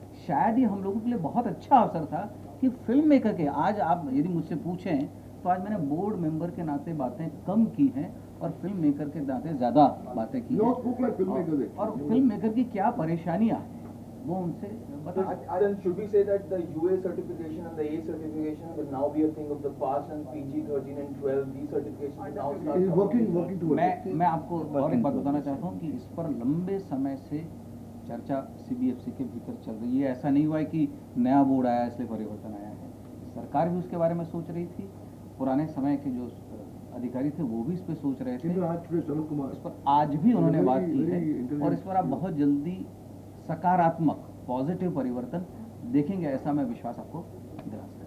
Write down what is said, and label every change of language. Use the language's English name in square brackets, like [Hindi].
[Hindi] शायद ये हम लोगों के लिए बहुत अच्छा अवसर था कि फिल्म मेकर के, आज आप यदि मुझसे पूछें तो आज मैंने बोर्ड मेंबर के नाते बातें कम की हैं और फिल्म मेकर के नाते ज़्यादा बातें की हैं। और फिल्म मेकर की क्या परेशानियाँ हैं वो उनसे बता। [English] Then should we say that the UA certification and the A certification will now be a thing of the past, and PG 13 and 12 these certifications will now start He is working towards it. [Hindi] मैं आपको और एक बात बताना चाहता हूँ कि इस पर लंबे समय से चर्चा CBFC के भीतर चल रही है। ऐसा नहीं हुआ है कि नया बोर्ड आया इसलिए परिवर्तन आया है। सरकार भी उसके बारे में सोच रही थी, पुराने समय के जो अधिकारी थे वो भी इस पर सोच रहे थे। इस पर आज भी उन्होंने बात की है और इस पर आप बहुत जल्दी सकारात्मक पॉजिटिव परिवर्तन देखेंगे, ऐसा मैं विश्वास आपको दिला सकता हूं।